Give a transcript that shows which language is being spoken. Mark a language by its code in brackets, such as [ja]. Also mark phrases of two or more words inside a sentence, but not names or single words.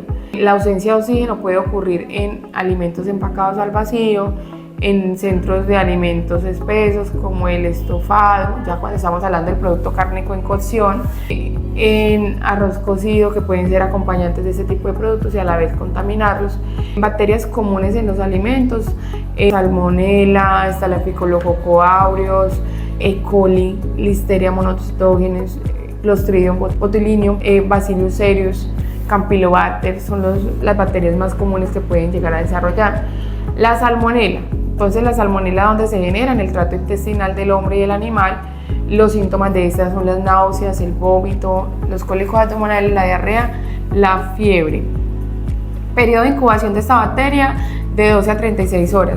[es] La ausencia de oxígeno puede ocurrir en alimentos empacados al vacío, en centros de alimentos espesos como el estofado, ya cuando estamos hablando del producto cárnico en cocción, en arroz cocido, que pueden ser acompañantes de este tipo de productos y a la vez contaminarlos. Bacterias comunes en los alimentos, Salmonella, Staphylococcus aureus, E. coli, Listeria monocytogenes, Clostridium botulinum, Bacillus cereus, Campylobacter son las bacterias más comunes que pueden llegar a desarrollar. La salmonela. Entonces la salmonela, donde se genera en el tracto intestinal del hombre y el animal. Los síntomas de estas son las náuseas, el vómito, los cólicos abdominales, la diarrea, la fiebre. Periodo de incubación de esta bacteria de 12 a 36 horas.